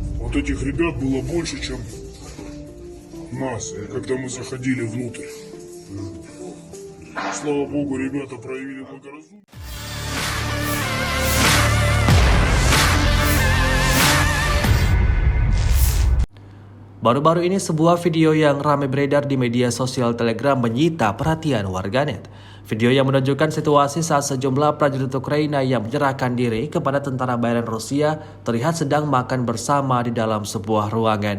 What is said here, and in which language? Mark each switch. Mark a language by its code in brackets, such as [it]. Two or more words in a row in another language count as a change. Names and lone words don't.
[ru] Вот этих ребят было больше, чем нас, когда мы заходили внутрь. Слава богу, ребята проявили благоразумие. [id] Baru-baru ini sebuah video yang ramai beredar di media sosial Telegram menyita perhatian warganet. Video yang menunjukkan situasi saat sejumlah prajurit Ukraina yang menyerahkan diri kepada tentara bayaran Rusia terlihat sedang makan bersama di dalam sebuah ruangan.